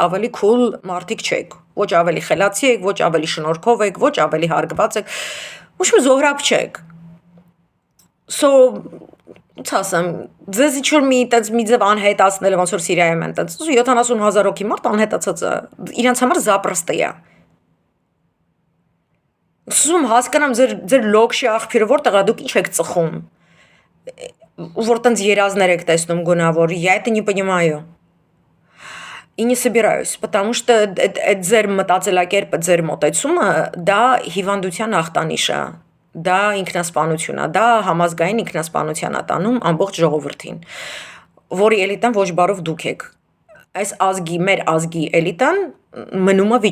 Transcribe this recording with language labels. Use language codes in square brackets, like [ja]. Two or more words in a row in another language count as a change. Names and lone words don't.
[hy] ավելի cool մարդիկ չեք, ոչ ավելի խելացի եք, ոչ ավելի շնորհքով եք, ոչ ավելի հարգված եք, ոչ մի Զոհրաբ չեք։ So ոնց ասեմ, ձեզ ինչ-որ մի ձև անհետացնել է, ոնց որ Սիրիայում են, 70,000 հոգի մարդ անհետացած է, իրենց համար զապրստը է։ Ուզում հասկանամ ձեր լոքշի աղբյուրը որտեղ է, դուք ինչ եք ծխում, որ տենց երազներ եք տեսնում գունավոր, [ru] я это не понимаю. И не собираюсь, потому что [hy] այդ ձեր մտածելակերպը, ձեր մոտեցումը, դա հիվանդության ախտանիշ է։ Դա ինքնասպանություն է, դա համազգային ինքնասպանության է տանում ամբողջ ժողովրդին, որի էլիտան ոչ բարով դուք եք։ Այս ազգի, մեր ազգի էլիտան մնում է